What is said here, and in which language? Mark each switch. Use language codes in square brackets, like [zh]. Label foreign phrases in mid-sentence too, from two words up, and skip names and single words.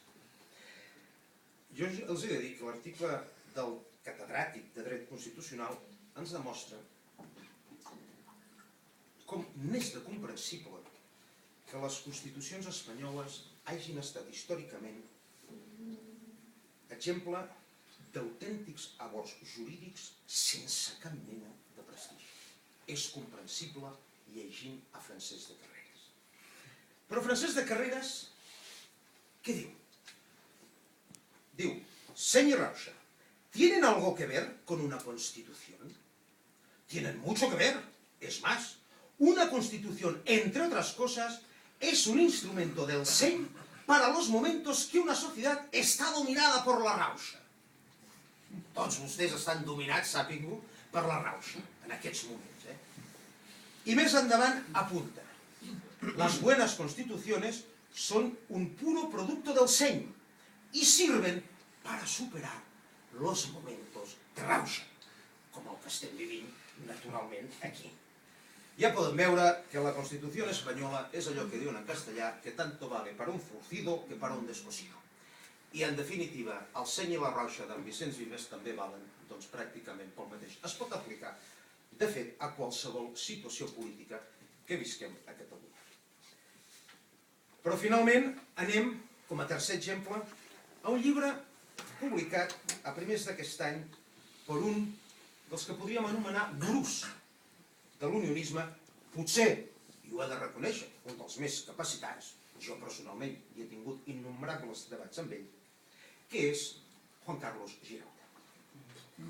[ca] Jo els he de dir que l'article del catedràtic de dret constitucional ens demostra com n'és de comprensible que les constitucions espanyoles hagin estat històricament exemple d'autèntics abords jurídics sense cap mena de prestigi. És comprensible llegint a Francesc de Carreras. Però Francesc de Carreras, què diu? Diu, Senyor Rauxa, [es] ¿tienen algo que ver con una constitución? Tienen mucho que ver. Es más, una constitución, entre otras cosas, es un instrumento del seny para los momentos que una sociedad está dominada por la rauxa. [ca] Tots vostès estan dominats, sàpigo, per la rauxa, en aquests moments. I més endavant apunta, [es] las buenas constituciones son un puro producto del seny y sirven para superar los momentos de rauxa, [ca] com el que estem vivint, naturalment, aquí. Ja podem veure que la Constitució espanyola és allò que diuen en castellà que [es] tanto vale para un frucido que para un descosido. [ca] I, en definitiva, el seny i la rauxa d'en Vicenç Vives també valen, doncs, pràcticament pel mateix. Es pot aplicar, de fet, a qualsevol situació política que visquem a Catalunya. Però, finalment, anem, com a tercer exemple, a un llibre publicat a primers d'aquest any per un dels que podríem anomenar gurús de l'unionisme, potser, i ho he de reconèixer, un dels més capacitats, jo personalment hi he tingut innombrables debats amb ell, que és Juan Carlos Girauta.